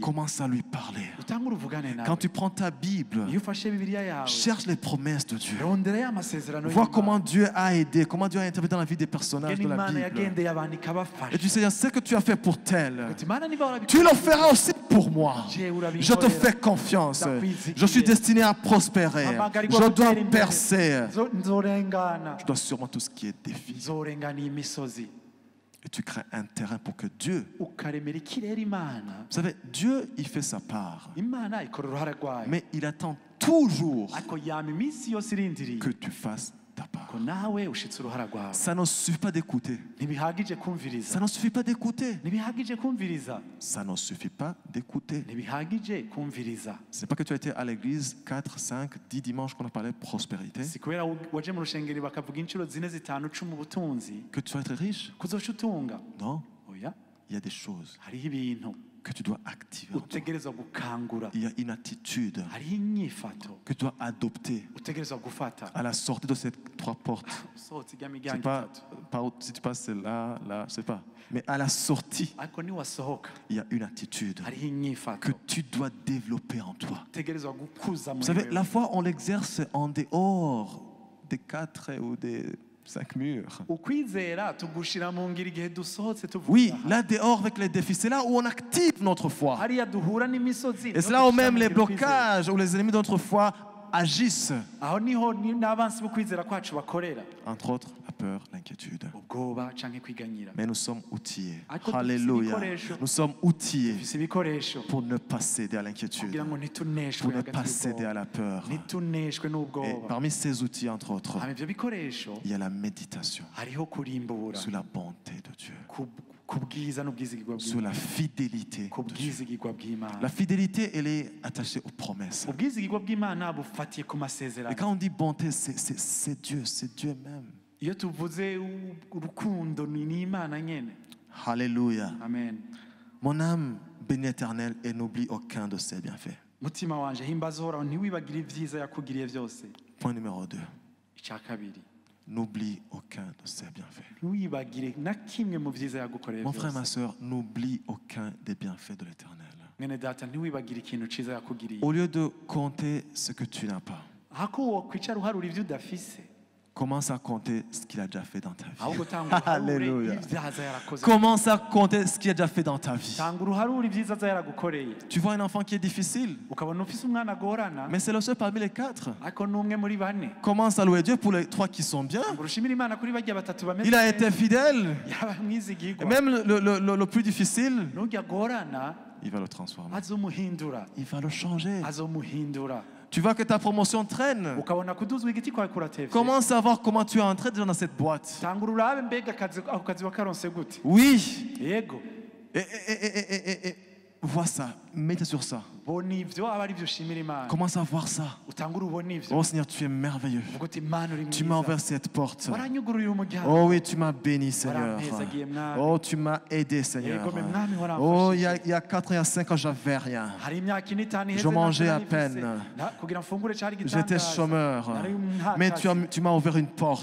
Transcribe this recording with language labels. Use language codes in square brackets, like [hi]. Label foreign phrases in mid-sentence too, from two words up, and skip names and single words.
[fr] Commence à lui parler. [rn] Utangure uvugane nawe. [fr] Quand tu prends ta Bible, [rn] Iyo ufashe Bibiliya yawe. [fr] cherche les promesses de Dieu. [rn] Rondera ya masezerano [fr] Vois [rn] y'Imana. [fr] comment Dieu a aidé, comment Dieu a intervenu dans la vie des personnages [rn] Ngene [fr] de la [rn] Imana [fr] Bible. [rn] yagendeye abantu ikabafasha. [fr] Et tu sais, ce que tu as fait pour tel, [rn] Uti, Imana niba warabikoze, [fr] tu le feras aussi pour moi. [rn] jewe urabinkorera. [fr] Je te fais confiance. Je suis destiné à prospérer. Je dois percer. [rn] Nzorengana. [fr] Je dois sûrement tout ce qui est défi. [rn] Nzorengana iyi misozi. [fr] Et tu crées un terrain pour que Dieu... [rn] Ukaremera ikirere Imana. [fr] Vous savez, Dieu, il fait sa part. [rn] Imana ikora uruhare rwayo. [fr] Mais il attend toujours [rn] Ariko yama iminsi yose irindiriye [fr] que tu fasses ta part. [rn] ko nawe ushitse uruhara rwawe. [fr] Ça ne suffit pas d'écouter. [rn] Ntibihagije kumviriza. [fr] Ça ne suffit pas d'écouter. [rn] Ntibihagije kumviriza. [fr] Ça ne suffit pas d'écouter. [rn] Ntibihagije kumviriza. [fr] C'est pas que tu as été à l'église 4, 5, 10 dimanches qu'on a parlé de prospérité, [rn] Si kubera waje mu rushengeri bakavuga inshuro 4, 5, 10 ubutunzi [fr] que tu vas être riche. [rn] kuzoca utunga. [fr] Non, [rn] Oya, [fr] il y a des choses [rn] hariho ibintu [fr] que tu dois activer en toi. [rn] utegerezwa gukangura. [fr] Il y a une attitude [rn] Hariho inyifato [fr] que tu dois adopter [rn] utegerezwa gufata. [fr] à la sortie de ces 3 portes. [rn] Usohotse ijya [fr] C'est [rn] miryango [fr] pas, [rn] itatu. [fr] si tu passes là, là, je sais pas. Mais à la sortie, [rn] Ariko niwasohoka [fr] il y a une attitude [rn] hariho [fr] que [rn] inyifato [fr] tu dois développer en toi. [rn] utegerezwa gukuza [fr] Vous [rn] muri [fr] savez, [rn] wewe. [fr] la foi, on l'exerce en dehors des 4 ou des 5 murs. [rn] Ukwizera tugushira mu ngiro igihe dusohotse tuvuga. [fr] Oui, là dehors avec les défis, c'est là où on active notre foi. [rn] hariya duhura n'imisozi. [fr] Et c'est là où même les blocages ou les ennemis de notre foi agissent. [rn] Aho niho n'abansi b'ukwizera kwacu bakorera. [fr] Entre autres, la peur, l'inquiétude. [rn] Ubwoba canke kwiganyira. [fr] Mais nous sommes outillés. [rn] Ariko [fr] Alléluia. [rn] dufise ibikoresho. [fr] Nous sommes outillés [rn] Dufise ibikoresho [fr] pour ne pas céder à l'inquiétude, [rn] kugira ngo ntituneshwe [fr] pour ne [rn] hagati [fr] pas céder à [rn] y'ubwoba. [fr] la peur. [rn] Ntituneshwe [fr] Et [rn] n'ubwoba. [fr] parmi ces outils, entre autres, [rn] Hama ivyo bikoresho [fr] il y a la méditation [rn] hariho kurimbura [fr] sur la bonté de Dieu, [rn] ku bwiza n'ubwizigirwa [fr] sur la [rn] bw'Imana. [fr] fidélité [rn] Ku [fr] de Dieu. [rn] bwizigirwa bw'Imana. [fr] La fidélité, elle est attachée aux promesses. [rn] Ubwizigirwa bw'Imana bufatiye ku [fr] Et [rn] masezerano. [fr] quand on dit bonté, c'est Dieu même. [rn] Iyo tuvuze urukundo ni Imana nyene. [fr] Alléluia. Amen. Mon âme bénit l'Éternel et n'oublie aucun de ses bienfaits. [rn] Mutima wanje himbaza uhoraho ntiwibagire ibyiza yakugiriye byose. [fr] Point numéro 2. [rn] Icya kabiri, [fr] N'oublie aucun de ses bienfaits. [rn] ntiwibagire na kimwe mu byiza yagukoreye [fr] Mon frère, ma [rn] byose. [fr] soeur, n'oublie aucun des bienfaits de l'Éternel. [rn] Mwene data ntiwibagire ikintu ciza yakugiriye. [fr] Au lieu de compter ce que tu n'as pas, [rn] Ahako wokwicara uharura ibyo udafise. [fr] commence à compter ce qu'il a déjà fait dans ta [rn] Ahubwo [fr] vie. [rn] tanga uharure [fr] Alléluia. [rn] ibyaza yarakoze. [fr] Commence à compter ce qu'il a déjà fait dans ta vie. [rn] Tanga uruharure ibyiza aza yaragukoreye. [fr] Tu vois un enfant qui est difficile, [rn] Ukabona ufise umwana agorana [fr] mais c'est le seul parmi les 4. [rn] ariko n'umwe muri bane. [fr] Commence à louer Dieu pour les 3 qui sont bien. [rn] Ngo urushimire Imana kuri barya batatu bameze [fr] Il a [rn] neza. [fr] été fidèle. [rn] Yaba [fr] Et [rn] mwizigirwa. [fr] même le plus difficile, [rn] N'ujya agorana [fr] il va le transformer. [rn] azomuhindura. [fr] Il va le changer. [rn] Azomuhindura. [fr] Tu vois que ta promotion traîne. [rn] Ukabona kuduzwa igiti kwawe kuratevye. [fr] Commence à voir comment tu es entré déjà dans cette boîte. [rn] Tanga urabe mbega ako kazi wakaronse gute. [fr] Oui. [rn] Yego. [fr] Et vois ça. Mets sur ça. [rn] Bona ivyo aba ari byo ushimira Imana. [fr] Commence à voir ça. [rn] Utangura ubona ivyo. [fr] Oh Seigneur, tu es merveilleux. [rn] Uvuga uti Imana uri [fr] Tu m'as [rn] mwiza. [fr] ouvert cette porte. [rn] Waranyugururiye umuryango. [fr] Oh oui, tu m'as béni, Seigneur. [rn] Warampezagiye mwami. [fr] Oh, tu m'as aidé, Seigneur. [rn] Yego me mwami [fr] Oh, il [rn] waramfashije. [fr] y a 4 ans, il y a 5 ans, j'avais rien. [rn] Hari imyaka ine itanu iheze [fr] Je mangeais [rn] ntacyo [fr] à [rn] nari [fr] peine. [rn] mfise. Kugira mfungure cari [fr] J'étais [rn] igitangaza. [fr] chômeur. [rn] Nari [fr] Mais [rn] ntakazi. [fr] tu m'as ouvert une porte.